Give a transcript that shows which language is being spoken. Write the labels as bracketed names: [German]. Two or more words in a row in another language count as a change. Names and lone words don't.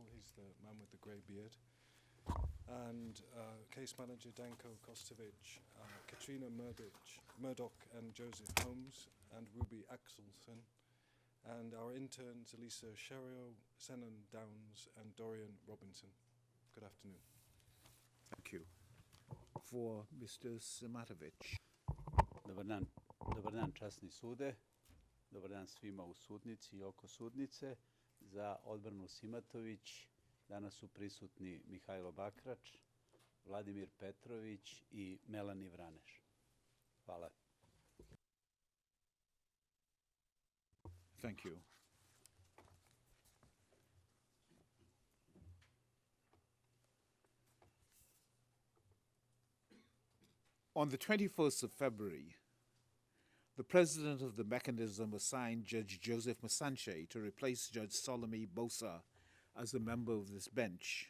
[English] He's the man with the grey beard. And case manager Danko Kostovic, Katrina Murdoch and Joseph Holmes, and Ruby Axelson. And our interns, Elisa Sherio, Senan Downs, and Dorian Robinson. Good afternoon. Thank you. For Mr. Simatović. [Serbian] Dobar dan časni sude, dobar dan svima u sudnici i oko sudnice. Za odbranu Simatović danas su prisutni Mihajlo Bakrač, Vladimir Petrović i Melani Vraneš. Hvala. [English] Thank you. On the 21st of February, the president of the mechanism assigned Judge Joseph Masanche to replace Judge Solomon Bosa as a member of this bench.